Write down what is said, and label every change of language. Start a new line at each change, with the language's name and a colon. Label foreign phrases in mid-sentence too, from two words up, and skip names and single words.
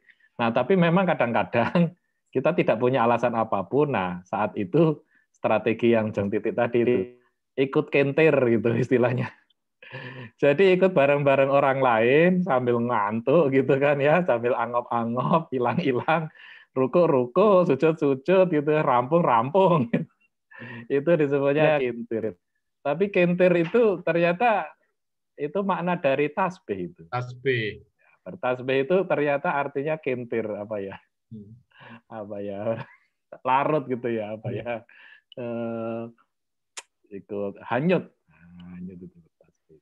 Indonesian: Nah, tapi memang kadang-kadang kita tidak punya alasan apapun. Nah, saat itu strategi yang Jeng Titik tadi ikut kentir gitu istilahnya. Jadi ikut bareng-bareng orang lain sambil ngantuk gitu kan ya, sambil angop-angop, hilang-hilang, ruku-ruku, sujud-sujud gitu, rampung-rampung. Itu disebutnya kentir. Tapi kentir itu ternyata itu makna dari tasbih itu. Tasbih. Bertasbih itu ternyata artinya kentir larut gitu ya ikut hanyut itu tasbih.